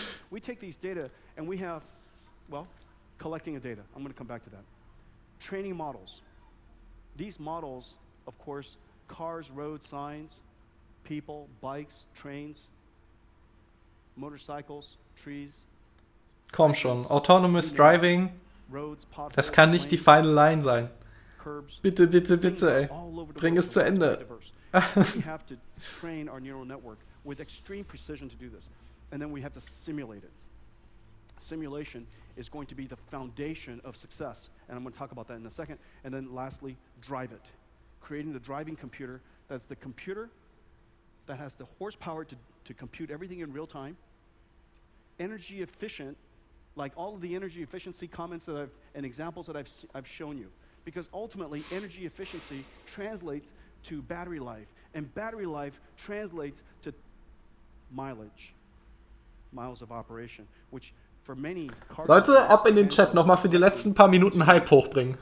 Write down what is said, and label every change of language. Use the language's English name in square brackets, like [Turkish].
[English] We take these data and we have, well, collecting of data. I'm going to come back to that. Training models. These models, of course, cars, road signs, people, bikes, trains, motorcycles, trees. [German] Komm schon, autonomous driving, das kann nicht die [English] final line [German] sein. Bitte, bitte, bitte, ey. Bring es zu Ende. [English] We have to train our neural network with extreme precision to do this. And then we have to simulate it. Simulation is going to be the foundation of success. And I'm going to talk about that in a second. And then lastly, drive it. Creating the driving computer, that's the computer that has the horsepower to compute everything in real time. Energy efficient, like all of the energy efficiency comments that and examples that I've shown you. Because ultimately, energy efficiency translates to battery life. And battery life translates to mileage, miles of operation, which for many car [German] Leute, ab in den Chat nochmal für die letzten paar Minuten Hype hochbringen.